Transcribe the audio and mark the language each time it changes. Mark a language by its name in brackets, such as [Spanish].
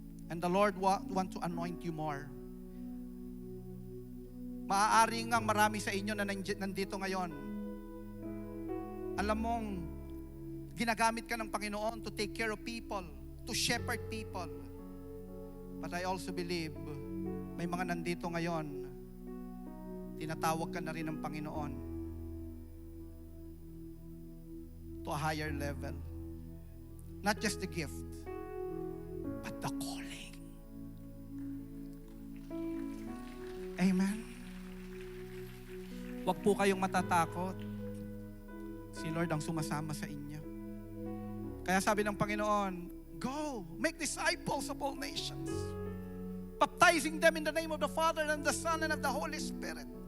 [English] And the Lord want to anoint you more. [Filipino] Maaari ngang marami sa inyo na nandito ngayon. Alam mong, ginagamit ka ng Panginoon [English] to take care of people, to shepherd people. But I also believe, [Filipino] may mga nandito ngayon, tinatawag ka na rin ng Panginoon [English] to a higher level. Not just the gift, but the calling. Amen. [Filipino] Huwag po kayong matatakot. Si Lord ang sumasama sa inyo. Kaya sabi ng Panginoon, [English] go, make disciples of all nations, baptizing them in the name of the Father and the Son and of the Holy Spirit.